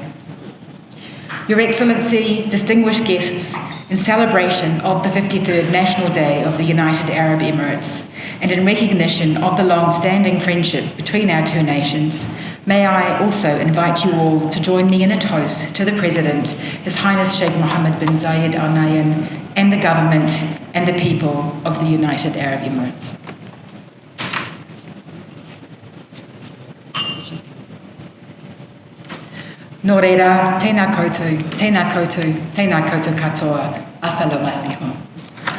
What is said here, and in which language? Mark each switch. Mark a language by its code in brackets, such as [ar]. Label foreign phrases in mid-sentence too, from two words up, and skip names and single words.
[en] Your Excellency, distinguished guests, in celebration of the 53rd National Day of the United Arab Emirates, and in recognition of the long-standing friendship between our 2 nations, May I also invite you all to join me in a toast to the President, His Highness Sheikh Mohammed bin Zayed Al Nahyan, and the government and the people of the United Arab Emirates. [mi] Nō reira, tēnā koutou, tēnā koutou, tēnā koutou katoa. [ar] السلام عليكم.